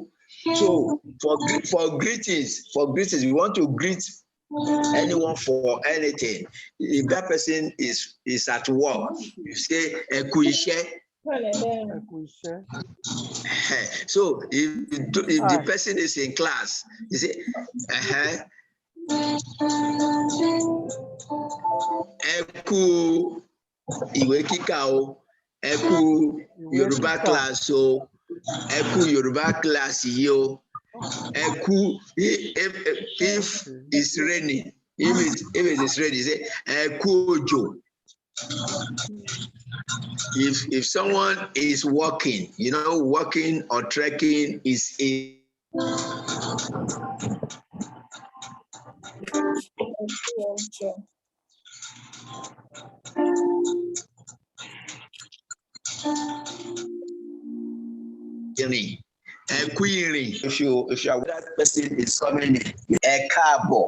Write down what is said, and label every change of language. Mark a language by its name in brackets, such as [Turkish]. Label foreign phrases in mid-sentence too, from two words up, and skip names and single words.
[English] So for greetings, we want to greet anyone for anything. If that person is at work, you say [Yoruba] eku iṣẹ́. [English] So if the person is in class, you say [Yoruba] eku ìwé kíkà o, [English] eku Yoruba class o, eku Yoruba class [Yoruba] yìí o, [English] eku if it's raining. If it is raining, say [Yoruba] eku òjò. [English] If someone is walking, you know, walking or trekking is a if you are that person is coming in a káàbọ̀.